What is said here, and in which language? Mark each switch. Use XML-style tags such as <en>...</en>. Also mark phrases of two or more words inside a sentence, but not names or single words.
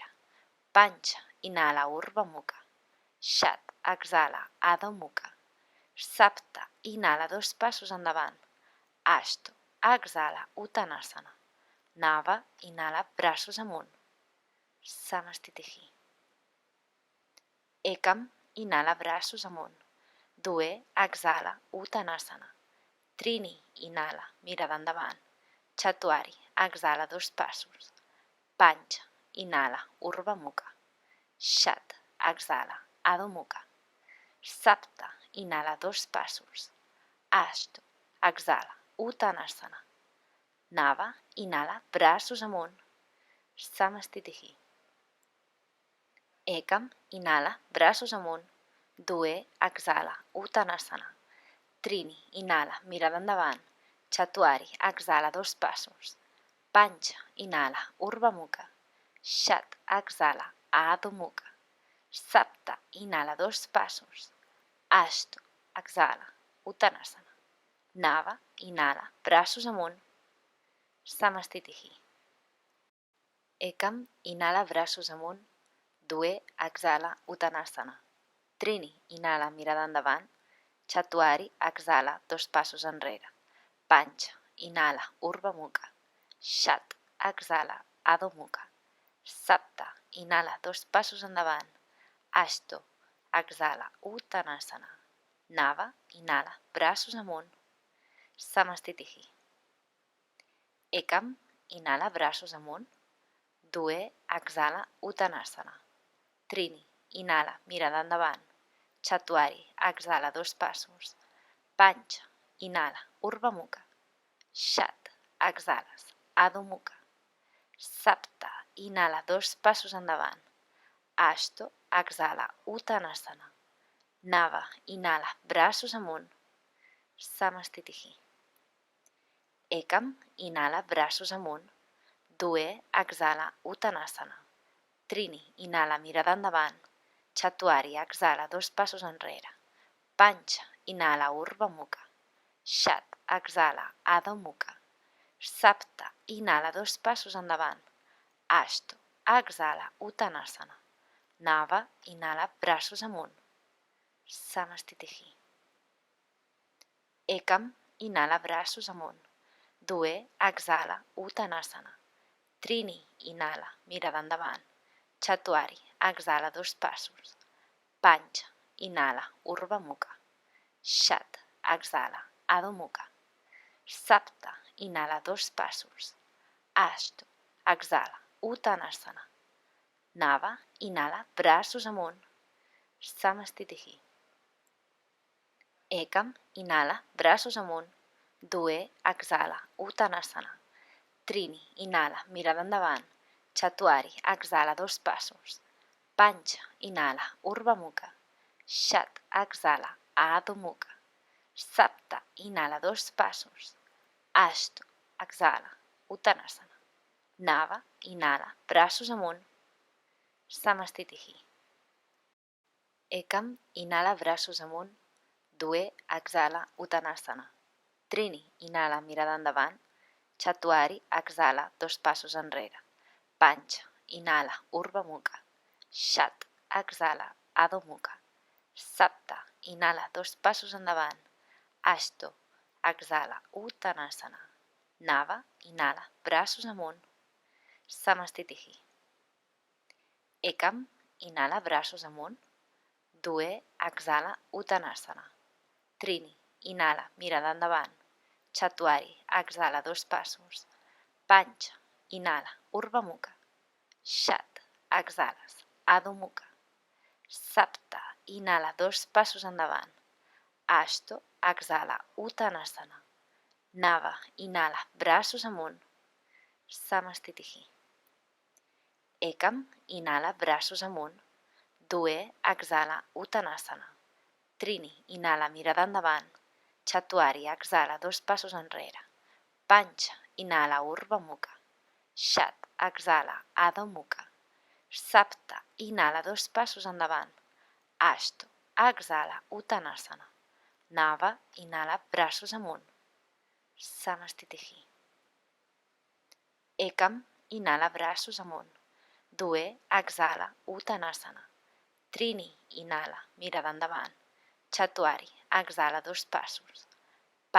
<ca>Pancha, inhala, Urdhva Mukha. Shat, exhala, Adho Mukha. Sapta, inhala, 2 passos endavant. Ashto, exhala, Uttanasana. Nava, inhala, braços amunt. Samastitihi. Ekam, inhala, braços amunt. Due, exhala, Uttanasana. Trini, inhala, mirada endavant. Chatuari, exhala, 2 passos. Pancha, inhala, Urdhva Mukha. Shat, exhala, Adho Mukha. Sapta, inhala, 2 passos. Ashto, exhala, Uttanasana. Nava, inhala, braços amunt. Samastitihi. Ekam, inhala, braços amunt. Due, exhala, Uttanasana. Trini, inhala, mirada endavant. Chatuari, exhala, 2 passos. Pancha, inhala, Urdhva Mukha. Shat, exhala, Adho Mukha. Sapta, inhala, 2 passos. Ashto, exhala, Uttanasana. Nava, inhala, braços amunt. Samastitihi. Ekam, inhala, braços amunt. Due, exhala, Uttanasana. Trini, inhala, mirada endavant. Chatuari, exhala, 2 passos enrere. Pancha, inhala, Urdhva Mukha. Shat, exhala, Adho Mukha. Sapta, inhala, 2 passos endavant. Ashto, exhala, Uttanasana. Nava, inhala, braços amunt. Samastitihi. Ekam, inhala, braços amunt. Due, exhala, Uttanasana. Trini, inhala, mirada endavant. Chatuari, exhala, 2 passos. Pancha, inhala, Urdhva Mukha. Shat, exhales, Adho Mukha. Sapta, inhala, 2 passos endavant. Ashto, exhala, Uttanasana. Nava, inhala, braços amunt. Samastitihi. Ekam, inhala, braços amunt. Due, exhala, Uttanasana. Trini, inhala, mirada endavant. Chatuari, exhala, 2 passos enrere. Pancha, inhala, Urdhva Mukha. Shat, exhala, Adho Mukha. Sapta, inhala, 2 passos endavant. Ashto, exhala, Uttanasana. Nava, inhala, braços amunt. Samastitihi. Ekam, inhala, braços amunt. Due, exhala, Uttanasana. Trini, inhala, mirada endavant. Chatuari, exhala, 2 passos. Pancha, inhala, Urdhva Mukha. Shat, exhala, Adho Mukha. Sapta, inhala, 2 passos. Ashto, exhala, Uttanasana. Nava, inhala, braços amunt. Samastitihi. Ekam, inhala, braços amunt. Due, exhala, Uttanasana. Trini, inhala, mirada endavant. Chatuari, exhala, 2 passos. Pancha, inhala, Urdhva Mukha. Shat, exhala, Adho Mukha. Sapta, inhala, 2 passos. Ashto, exhala, Uttanasana. Nava, inhala, braços amunt. Samastitihi. Ekam, inhala, braços amunt. Due, exhala, Uttanasana. Trini, inhala, mirada endavant. Chatuari, exhala, 2 passos enrere. Pancha, inhala, Urdhva Mukha. Shat, exhala, Adho Mukha. Sapta, inhala, 2 passos endavant. Ashto, exhala, Uttanasana. Nava, inhala, braços amunt. Samastitihi. Ekam, inhala, braços amunt. Due, exhala, Uttanasana. Trini, inhala, mirada endavant. Chatuari, exhala, 2 passos. Pancha, inhala, Urdhva Mukha. Shat, exhales, Adho Mukha. Sapta, inhala, 2 passos endavant. Ashto, exhala, Uttanasana. Nava, inhala, braços amunt. Samastitihi. Ekam, inhala, braços amunt. Due, exhala, Uttanasana. Trini, inhala, mirada endavant. Chatuari, exhala, 2 passos enrere. Pancha, inhala, Urdhva Mukha. Shat, exhala, Adho Mukha. Sapta, inhala, 2 passos endavant. Ashto, exhala, Uttanasana. Nava, inhala, braços amunt. Samastitihi. Ekam, inhala, braços amunt. Due, exhala, Uttanasana. Trini, inhala, mirada endavant. Chatuari, exhala, 2 passos.</ca>